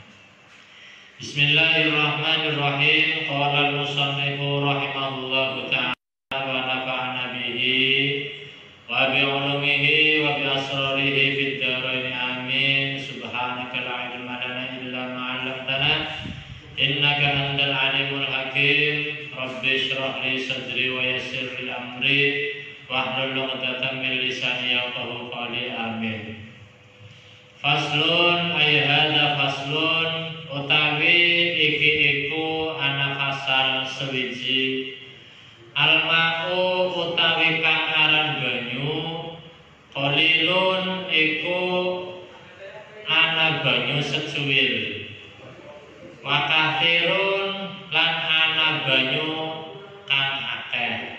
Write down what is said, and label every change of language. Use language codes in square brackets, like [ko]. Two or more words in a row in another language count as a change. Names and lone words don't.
[ar] بسم الله الرحمن الرحيم. قال المصنف رحمه الله تعالى ونفعنا به وبعلومه وبأسراره في الدارين. آمين. سبحانك لا علم لنا إلا ما علمتنا إنك أنت العليم الحكيم. رب اشرح لي صدري ويسر لي أمري واحلل عقدة من لساني يفقهوا قولي. آمين. فصل أي هذا فصل, [jv] utawi iki iku ana fasal sewiji. Al-ma'u utawi kang aran banyu, qalilun iku ana banyu secuil, [ar] وكثير [jv] lan ana banyu kang akeh.